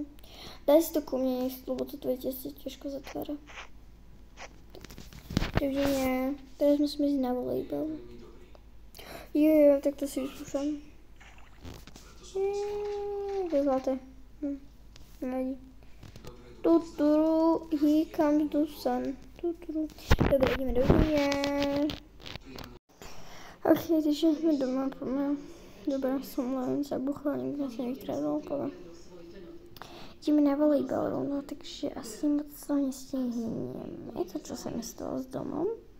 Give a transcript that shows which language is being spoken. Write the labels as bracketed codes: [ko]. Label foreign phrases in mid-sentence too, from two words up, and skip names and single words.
[sk] Daj si to ku mne, lebo to tvoje testie ťažko zatvára. Takže nie, teraz musíme ísť na volejbal. Tak to si vyskúšam. To je zlaté. Nevadí. Tuturu, [en] he comes the sun. [sk] Tuturu. Dobre, ideme do videnia. Ok, takže sme doma, poďme. Dobre, som len zabuchla, nikto sa nevykradol, poďme. Ideme na volejbal rovno, takže asi moc to nestihnem. Je to, čo sa mi stalo s domom?